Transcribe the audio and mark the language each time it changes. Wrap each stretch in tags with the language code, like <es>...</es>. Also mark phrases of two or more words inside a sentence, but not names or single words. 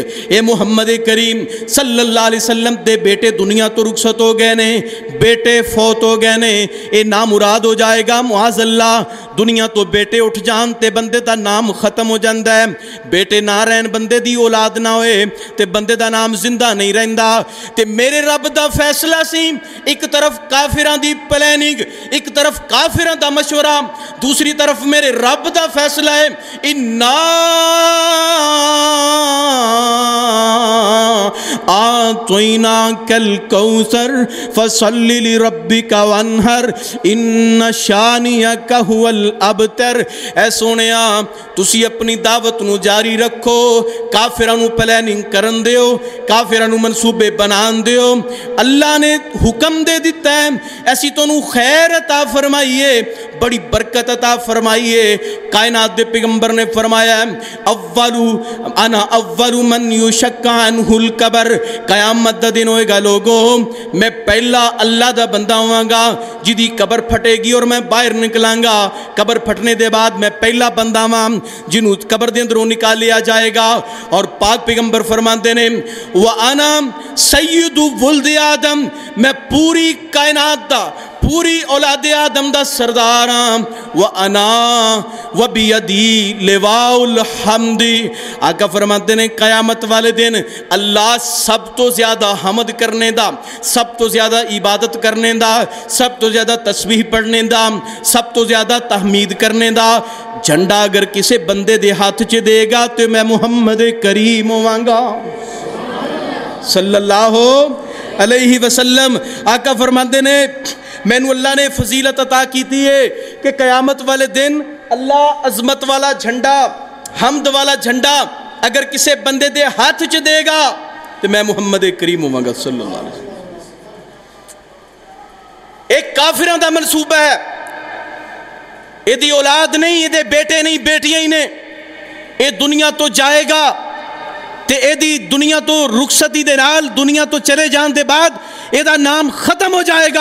<pa>اے محمد کریم</pa> <ar>صلی اللہ علیہ وسلم</ar> <pa>دے بیٹے دنیا تو رخصت ہو گئے نے, بیٹے فوت ہو گئے نے, اے نامراد ہو جائے گا</pa> <ar>معاذ اللہ.</ar> <pa>دنیا تو بیٹے اٹھ جان تے بندے دا نام ختم ہو جاندہ ہے. بیٹے نہ رہن بندے دی اولاد نہ ہوئے تے بندے دا نام زندہ نہیں رہندا. تے میرے رب دا فیصلہ سی, ایک طرف کافران دی پلیننگ, ایک طرف کافران دا مشورہ, دوسری طرف میرے رب دا فیصلہ ہے.</pa> <ar>أعطيناك الكوثر فصل لربك وانحر إن شانئك هو الأبتر.</ar> <pa>اے سونیا تسی اپنی دعوت نوں جاری رکھو، کافراں نوں پلاننگ کرن دیو، کافراں نوں منصوبے بنان دیو. اللہ نے حکم دے دتا ہے، ایسی تینوں خیر عطا فرمائیے، بڑی برکت عطا فرمائیے. کائنات دے پیغمبر نے فرمایا</pa> <ar>أول من ينشق عنه القبر,</ar> <pa>قیامت دا دن ہوئے گا لوکو میں پہلا اللہ دا بندہ ہوواں گا جیدی قبر پھٹے گی اور میں باہر نکلاں گا. قبر پھٹن دے بعد میں پہلا بندہ واں جنہوں قبر دے اندروں نکال لیا جائے گا. اور پاک پیغمبر فرماتے نے</pa> <ar>وأنا سيد ولد آدم,</ar> <pa>میں پوری کائنات دا، پوری اولاد آدم دا سردار ہاں.</pa> <ar>وأنا وبيدي لواء الحمد,</ar> <pa>آقا فرماتے نے قیامت والے دن اللہ سب تو زیادہ حمد کرنے دا، سب تو زیادہ عبادت کرنے دا، سب تو زیادہ تسبیح پڑھنے دا، سب تو زیادہ تحمید کرنے دا جھنڈا اگر کسی بندے دے ہاتھ چ دے گا تو میں محمد کریم ہوواں گا</pa> <ar>صلى الله عليه وسلم.</ar> <pa>آقا فرماتے نے مینوں اللہ نے فضیلت عطا کی ہے کہ قیامت والے دن اللہ عظمت والا جھنڈا، حمد والا جھنڈا اگر کسی بندے دے ہاتھ چ دے گا تو میں محمد کریم ہوواں گا</pa> <ar>صلى الله عليه وسلم.</ar> <pa>ایک کافراں دا منصوبہ ہے، ایہدی اولاد نہیں، ایہدے بیٹے نہیں، بیٹیاں ہی نے، یہ دنیا تو جائے گا تے ایہدی دنیا تو رخصتی دے نال دنیا تو چلے جانے دے بعد ایہدا نام ختم ہو جائے گا.</pa>